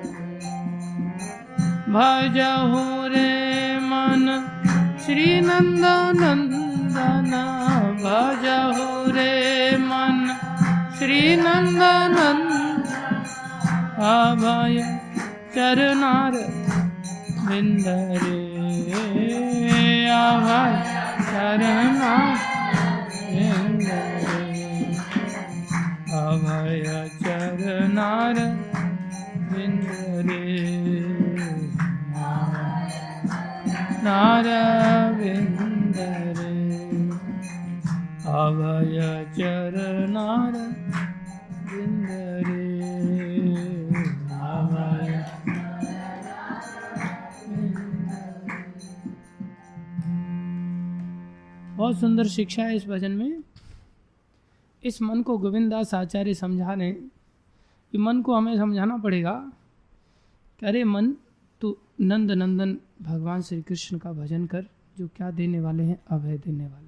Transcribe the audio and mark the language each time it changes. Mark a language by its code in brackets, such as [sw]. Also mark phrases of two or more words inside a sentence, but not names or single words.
[bn] ভজহু রে মন শ্রী নন্দ নন্দন, ভজহু রে মন শ্রী নন্দ নন্দন, অভয় চরণার বিন্দ রে, অভয় চরণার বিন্দ রে, অভয় চরণার বিন্দ রে, নারবিন্দ রে অভয় চরণার বিন্দ রে অভয়। [hi] बहुत सुंदर शिक्षा है इस भजन में। इस मन को गोविंददास आचार्य समझा रहे कि मन को हमें समझाना पड़ेगा कि अरे मन तू नंद नंदन भगवान श्री कृष्ण का भजन कर, जो क्या देने वाले हैं, अभय देने वाले हैं।